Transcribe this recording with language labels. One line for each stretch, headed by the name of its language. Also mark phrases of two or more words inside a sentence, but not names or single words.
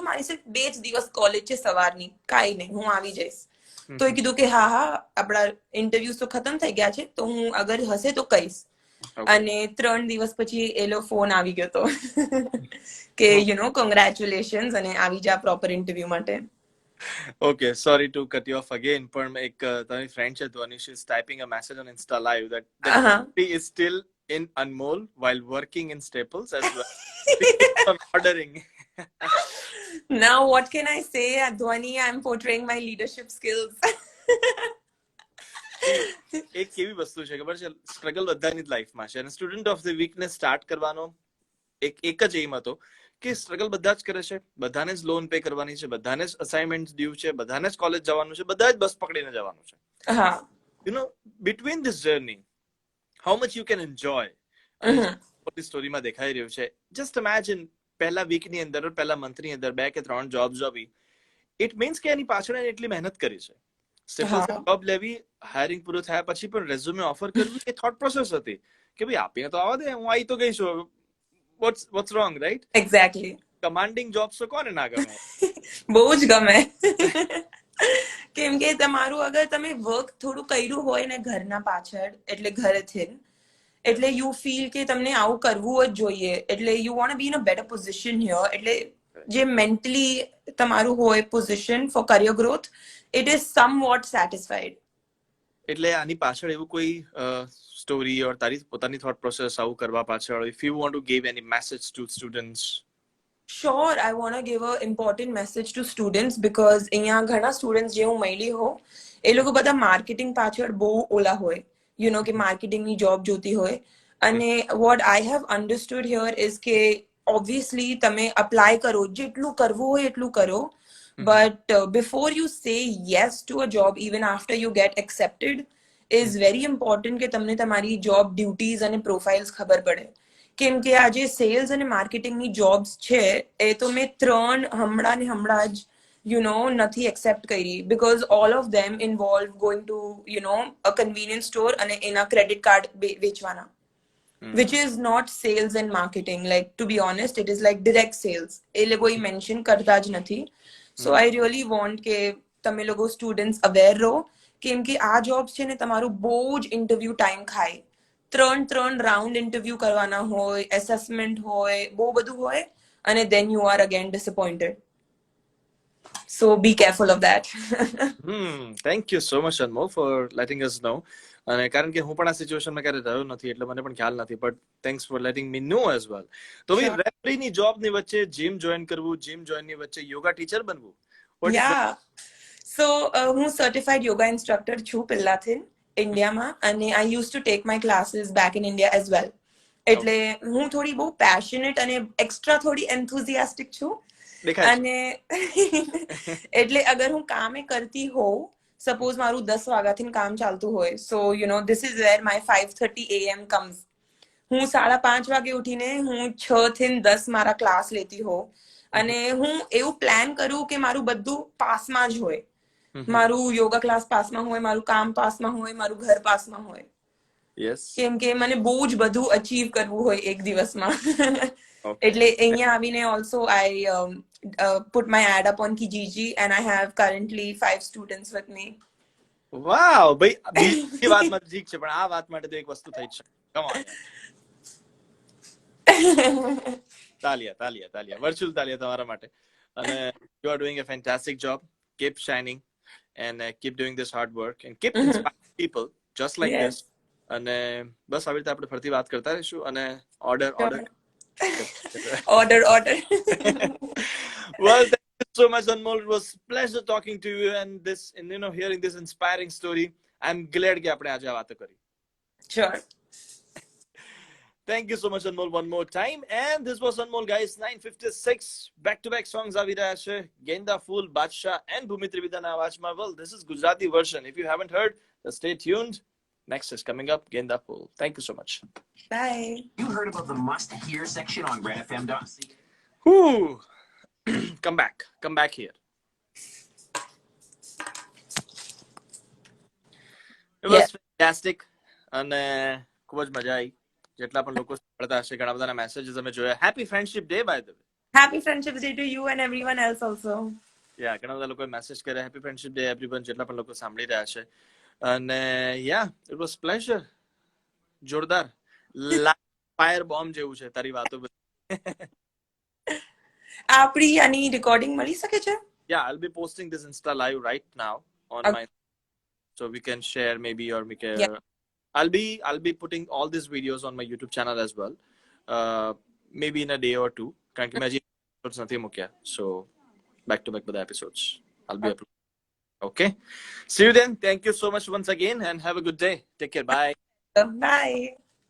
Gujarati: મારી સિર્ફ 2 જ દિવસ કોલેજ છે સવારની, કાંઈ નહીં, હું આવી જઈશ. તો એ કીધું કે હા આપણા ઇન્ટરવ્યુઝ તો ખતમ થઈ ગયા છે, તો હું અગર હશે તો કહીશ. અને 3 દિવસ પછી એલો ફોન આવી ગયો તો કે
English: you know congratulations,
Gujarati: અને આવી જા પ્રોપર ઇન્ટરવ્યુ માટે.
English: Okay, sorry to cut you off again,
Gujarati: પણ એક તમારી ફ્રેન્ડ છે ધ્વની,
English: she is typing a message on Insta Live that she is still in Anmol while working in Staples as well. On ordering. Now what can I say, Adwani? I'm portraying my leadership skills.
Gujarati: એક કેવી વસ્તુ છે ખબર છે, સ્ટ્રગલ બધાની જ લાઈફમાં છે, અને સ્ટુડન્ટ ઓફ ધ વીકને સ્ટાર્ટ કરવાનો એક જ એમ હતો કે સ્ટ્રગલ બધા જ કરે છે, બધાને જ લોન પે કરવાની છે, બધાને જ અસાઇનમેન્ટ ડ્યુ છે, બધાને જ કોલેજ જવાનું છે, બધા જ બસ પકડીને જવાનું છે. હા,
English: you know between this journey how much you can enjoy,
Gujarati: સ્ટોરીમાં દેખાઈ રહ્યું છે.
English: just imagine
Gujarati: પહેલા વીકની અંદર, પહેલા મંથની અંદર 2 કે 3 જોબ્સ આવી.
English: it means
Gujarati: કે એની પાછળ એને એટલી મહેનત કરી છે. સ્ટેપલ્સ જોબ લેવી, હાયરિંગ પૂરું થયા પછી પણ રેઝ્યુમે ઓફર કરવું, એ
English: thought process
Gujarati: હતી કે ભાઈ આપીને તો આવવા દે, હું આવી તો ગઈ છું,
English: what's wrong, right?
Gujarati: એક્ઝેક્ટલી.
English: commanding jobs
Gujarati: તો કોને ના ગમે? બહુ જ ગમે. કેમ કે તમારું અગર તમે વર્ક થોડું કર્યું હોય ને ઘરના પાછળ, એટલે ઘરેથી, એટલે
English: you feel
Gujarati: કે તમને આવું કરવું જ જોઈએ, એટલે
English: you won't be in a better position here.
Gujarati: એટલે જે મેન્ટલી તમારું હોય
English: position for career growth, it is somewhat satisfied.
Gujarati: એટલે આની પાછળ એવું કોઈ સ્ટોરી ઓર તારી પોતાની
English: thought process
Gujarati: આવું કરવા પાછળ,
English: if you want to give any message to students? Sure, I want to give an important message to students because
Gujarati: અહીંયા ઘણા સ્ટુડન્ટ્સ જે હું મળી હો, એ લોકો બધા માર્કેટિંગ પાછળ બહુ ઓલા હોય,
English: you know
Gujarati: કે માર્કેટિંગની જોબ જોતી હોય. અને
English: what I have understood here is
Gujarati: કે ઓબ્વિયસલી તમે અપ્લાય કરો, જેટલું કરવું હોય એટલું કરો,
English: but before you say yes to a job, even after you get accepted, is very important
Gujarati: કે તમને તમારી
English: job duties
Gujarati: અને પ્રોફાઇલ્સ ખબર પડે. કેમ કે આ જે સેલ્સ અને માર્કેટિંગની જોબ્સ છે, એ તો મેં 3 હમણાં જ
English: you know
Gujarati: નથી એક્સેપ્ટ કરી,
English: because all of them involve going to you know a convenience store
Gujarati: અને એના
English: credit card
Gujarati: વેચવાના,
English: which is not sales and marketing. Like, to be honest, it is like direct sales.
Gujarati: એ લોકો મેન્શન કરતા જ નથી.
English: So I really want
Gujarati: કે તમે લોકો સ્ટુડન્ટ્સ અવેર રહો, કેમ કે આ જોબ્સ છે ને તમારું બહુ જ
English: interview time
Gujarati: ખાય. 3 રાઉન્ડ ઇન્ટરવ્યુ કરવાના હોય, એસેસમેન્ટ હોય, બહુ બધું હોય, અને
English: then you are again disappointed. So be careful of that. thank you so much Anmol for letting us know.
Gujarati: અને કારણ કે હું પણ આ સિચ્યુએશનમાં ક્યારે રહ્યો નથી એટલે મને પણ ખ્યાલ નથી,
English: but thanks for letting me know as well.
Gujarati: તો ભાઈ Sure. રેફરીની જોબની વચ્ચે જીમ જોઈન કરવું, જીમ જોઈનની વચ્ચે યોગા ટીચર બનવું,
English: What is Yeah. So હું certified yoga instructor
Gujarati: છું પહેલાથી ઇન્ડિયામાં, અને
English: I used to take my classes back in India as well.
Gujarati: એટલે હું થોડી બહુ પેશનેટ અને એક્સ્ટ્રા થોડી enthusiastic છું. દેખાય છે? અને એટલે અગર હું કામે કરતી હોઉં, સપોઝ મારું 10 વાગ્યાથી કામ ચાલતું હોય,
English: so this is where my 5:30 AM comes.
Gujarati: હું 5:30 વાગે ઉઠીને હું 6 થી 10 મારા ક્લાસ લેતી હોઉં, અને હું એવું પ્લાન કરું કે મારું બધું પાસમાં જ હોય. મારું યોગા ક્લાસ પાસમાં હોય, મારું કામ પાસમાં હોય, મારું ઘર પાસમાં હોય. યસ. કેમ કે મને બહુ જ બધું અચીવ કરવું હોય એક દિવસમાં. Okay. એટલે અહીંયા આવીને
English: also I put my ad up on Kijiji, and I have currently 5 students with me.
Gujarati: વાવ ભાઈ, બીજી વાત માં ઠીક છે, પણ આ વાત માટે તો એક વસ્તુ થઈ જ છે. કમ ઓન, તાલિયા તાલિયા તાલિયા, વર્ચ્યુઅલ તાલિયા તમારા માટે.
English: અને you are doing a fantastic job. Keep shining and keep doing this hard work and keep inspiring people just like Yes. this.
Gujarati: અને બસ આવી રીતે આપણે ફરતી વાત કરતા રહીશું. અને ઓર્ડર ઓર્ડર Order.
English: Well, thank you so much, Anmol. It was pleasure talking to you and this, and hearing this inspiring story. I'm glad
Gujarati: કે આપણે આજે આ વાતો કરી.
English: Sure. Thank you so much, Anmol, one more time. And this was Anmol, guys. 9:56 back-to-back songs
Gujarati: આવી રહ્યા છે.
English: Genda Fool, Badshah, and Bhumi Trividana Avajma. Well, this is Gujarati version. If you haven't heard, stay tuned. Next is coming up, Genda Fool. Thank you so much. Bye. You heard about the must-hear section on redfm.ca. Whew. Come back here. It was fantastic.
Gujarati: અને ખૂબ જ મજા આવી. જેટલા પણ લોકો સાંભળતા હશે, ઘણા બધાના મેસેજીસ અમે જોયા.
English: happy Friendship Day by the way. Happy Friendship Day to you and everyone else also.
Gujarati: યા, ઘણા બધા લોકોએ મેસેજ કર્યા.
English: happy Friendship Day everyone,
Gujarati: જેટલા પણ લોકો સાંભળી રહ્યા છે. અને યા,
English: it was pleasure.
Gujarati: જોરદાર ફાયર બોમ્બ જેવું છે તારી વાતો બધી. આપણી આની recording મળી શકે છે?
English: Yeah, I'll be posting this Insta live right now on Okay. my, so we can share maybe, or we can. Yeah. I'll be putting all these videos on my YouTube channel as well. Maybe in a day or two.
Gujarati: કારણ કે મેં હજી episodes નથી મૂક્યા.
English: So back to back બધા episodes I'll be uploading. Okay. See you then. Thank you so much once again and have a good day. Take care. Bye. Bye.